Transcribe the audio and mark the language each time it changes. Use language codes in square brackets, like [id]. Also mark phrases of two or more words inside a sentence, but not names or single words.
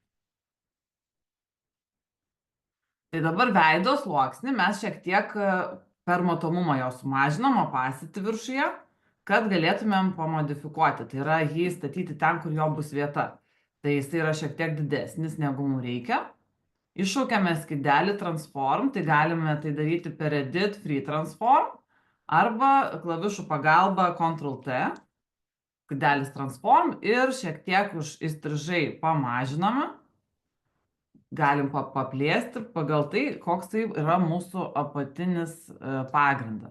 [lt] Tai dabar veido sluoksnį mes šiek tiek per matomumą jo sumažinom, opacity viršuje, kad galėtumėm pamodifikuoti. Tai yra jį statyti ten, kur jo bus vieta. Tai jis yra šiek tiek didesnis, negu mums reikia. Iššaukiame skydelį transform, tai galime tai daryti per [en] edit free transform [lt] arba klavišų pagalba Ctrl+T, skydelis transform ir šiek tiek įstrižai pamažiname. Galim paplėsti pagal tai, koks tai yra mūsų apatinis pagrindas.